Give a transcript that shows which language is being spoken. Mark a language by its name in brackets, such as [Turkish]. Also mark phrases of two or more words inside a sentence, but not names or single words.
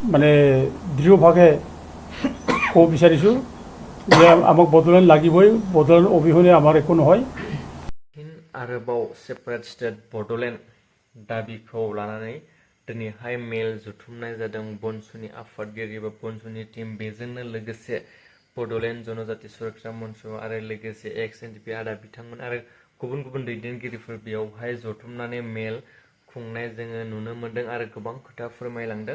[Assamese] মানে দৃঢ়ভাৱে ক'ব বিচাৰিছোঁ যে আমাক বড়োলেণ্ড লাগিবই, বড়োলেণ্ড অবিহনে আমাৰ একো নহয়। [Bodo] आरोबाव [English] separate state [Bodo] बड'लेण्ड दाबिखौ लानानै दिनैहाय मेल जुथुमनाय जादों बनसुनि आफादगिरि बा बनसुनि टीम, बेजोंनो लोगोसे बड'लेण्ड जनजाति सुरक्षा मन्च आरो लोगोसे एक्स एनडिएफबि आदा बिथांमोन आरो गुबुन गुबुन दैदेनगिरिफोर बेयावहाय जथुमनानै मेल खुंनाय जोङो नुनो मोन्दों आरो गोबां खोथा फोरमायलांदों।